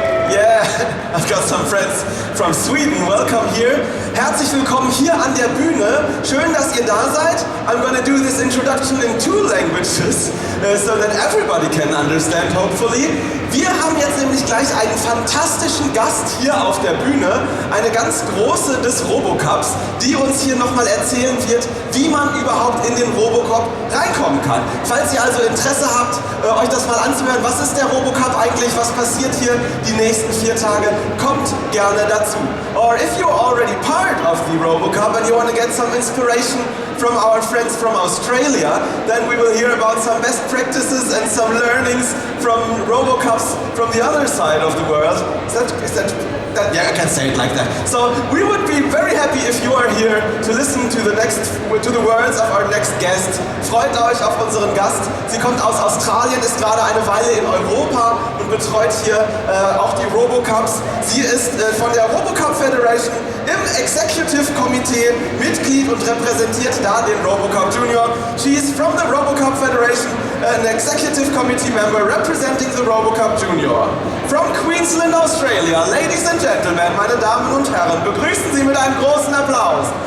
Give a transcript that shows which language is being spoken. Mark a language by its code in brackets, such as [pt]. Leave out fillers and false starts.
[en] Yeah, I've got some friends from Sweden. Welcome here. [de] Herzlich willkommen hier an der Bühne. Schön, dass ihr da seid. [en] I'm going to do this introduction in 2 languages, so that everybody can understand, hopefully. [de] Wir haben jetzt nämlich gleich einen fantastischen Gast hier auf der Bühne, eine ganz große des RoboCups, die uns hier nochmal erzählen wird, wie man überhaupt in den RoboCup reinkommen kann. Falls ihr also Interesse habt, euch das mal anzuhören, was ist der RoboCup eigentlich, was passiert hier die nächsten 4 Tage, kommt gerne dazu. [en] Or if you're already part of the RoboCup and you want to get some inspiration from our friends from Australia, then we will hear about some best practices and some learnings from RoboCups from the other side of the world. Yeah, I can say it like that. So we would be very happy if you are here to listen to the words of our next guest. [de] Freut euch auf unseren Gast. Sie kommt aus Australien, ist gerade eine Weile in Europa und betreut hier auch die RoboCups. Sie ist von der RoboCup Federation im Executive Committee Mitglied und repräsentiert da den RoboCup Junior. [en] She is from the RoboCup Federation, an Executive Committee member representing the RoboCup Junior. [de] From Queensland, Australia, [en] ladies and gentlemen, [de] meine Damen und Herren, begrüßen Sie mit einem großen Applaus.